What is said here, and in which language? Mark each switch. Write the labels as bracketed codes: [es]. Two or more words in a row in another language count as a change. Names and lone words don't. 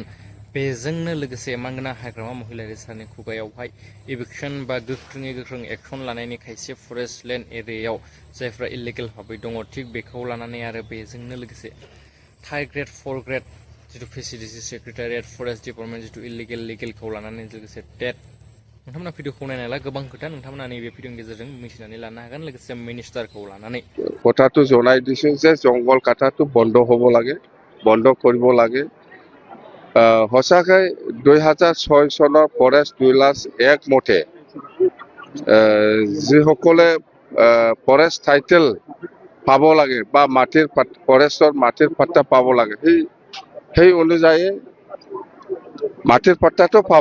[brx] बेजोंनो लोगोसे मानगोनां हाग्रामा महिलारि सारनि खुगायावहाय इभिक्सन बा गोख्रोङै गोख्रों एक्सन लानायनि खायसे [en] forest land [brx] एरियायाव जायफ्रा इलिगेल भाबै दङ थिग बेखौ लानानै आरो बेजोंनो लोगोसे 3 ग्रेड 4 ग्रेड जिथु [en] facility secretariat forest department [brx] जिथु इलिगेल लिगेलखौ लानानै लोगोसे टेट नोंथांमोना भिडिअखौ नायनायला गोबां खोथा नोंथांमोना नैबे भिडिअनि गेजेरजों मिथिनानै लानो हागोन। लोगोसे मिनिस्टारखौ लानानै [as] কথাটো জনাই দিছোঁ যে জংঘল কাটাটো বন্ধ হ'ব লাগে, বন্ধ কৰিব লাগে। সঁচাকৈ 2006 চনৰ ফৰেষ্ট ৰুলাৰ্ছ এক্ট মতে যিসকলে [en] forest title [as] পাব লাগে বা ফৰেষ্টৰ মাটিৰ পাট্টা পাব লাগে সেই অনুযায়ী মাটিৰ পাট্টাটো পাব।